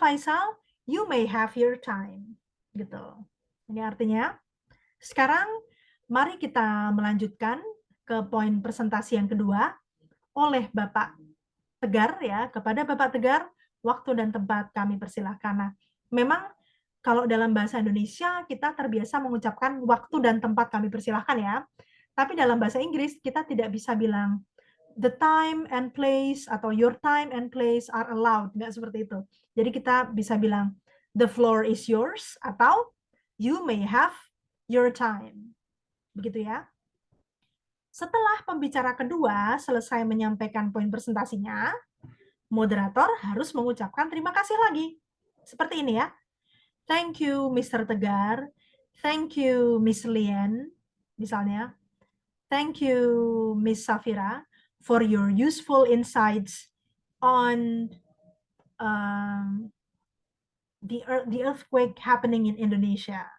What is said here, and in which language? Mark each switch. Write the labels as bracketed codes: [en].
[en] Faisal, you may have your time. [id] Gitu. Ini artinya, sekarang mari kita melanjutkan ke poin presentasi yang kedua oleh Bapak Tegar ya. Kepada Bapak Tegar, waktu dan tempat kami persilahkan. Nah, memang kalau dalam bahasa Indonesia kita terbiasa mengucapkan waktu dan tempat kami persilahkan ya. Tapi dalam bahasa Inggris kita tidak bisa bilang [en] the time and place [id] atau [en] your time and place are allowed, [id] nggak seperti itu. Jadi kita bisa bilang [en] the floor is yours [id] atau [en] you may have your time. [id] Begitu ya. Setelah pembicara kedua selesai menyampaikan poin presentasinya, moderator harus mengucapkan terima kasih lagi. Seperti ini ya. [en] Thank you, Mr. Tegar. Thank you, Miss Lian. [id] Misalnya, [en] thank you, Miss Safira, for your useful insights on the earthquake happening in Indonesia.